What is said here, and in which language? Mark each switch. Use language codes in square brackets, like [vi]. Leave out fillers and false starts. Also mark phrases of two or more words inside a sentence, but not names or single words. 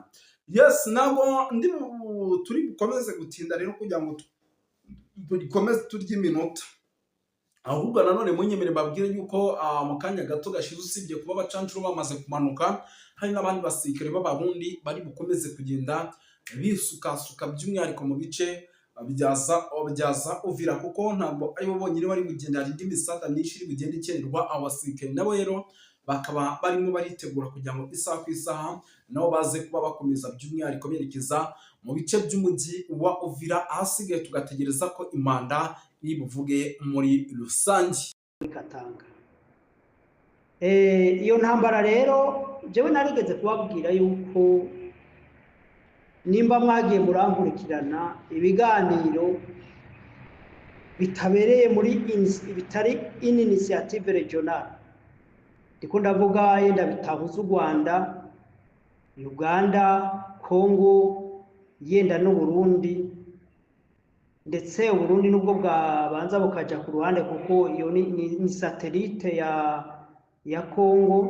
[rw] Yes, ntabwo turi bukomeze gutinda rero kugira ngo dukomeze turya iminota, ahubwo nanone munyemere mbabwire yuko mu kanya gato gashize usibye kuba abacancuro bamaze kumanuka, hari n'abandi basirikare b'abarundi bari bukomeze kugenda bisukasuka, by'umwihariko mu bice byaza Uvira, kuko ntabwo aribo bonyine bari bugenda, hari indi misada myinshi iri bugenda ikererwa. Abasirikare nabo rero bakaba barimo baritegura kugira ngo isaha ku isaha nabo baze kuba bakomeza by'umwihariko berekeza mu bice by'umujyi wa Uvira, ahasigaye tugategereza ko imanda iri buvuge muri rusange. [rn] Katanga iyo ntambara rero jewe narigeze kubabwira yuko nimba mwagiye murankurikirana ibiganiro bitabereye bitari [fr] initiative regional, [rn] ndiko ndavuga yenda bitahuza u Rwanda, Uganda, Congo, yenda n'u Burundi, ndetse u Burundi nubwo bwabanza bukaja ku ruhande kuko iyo ni satellite ya Congo.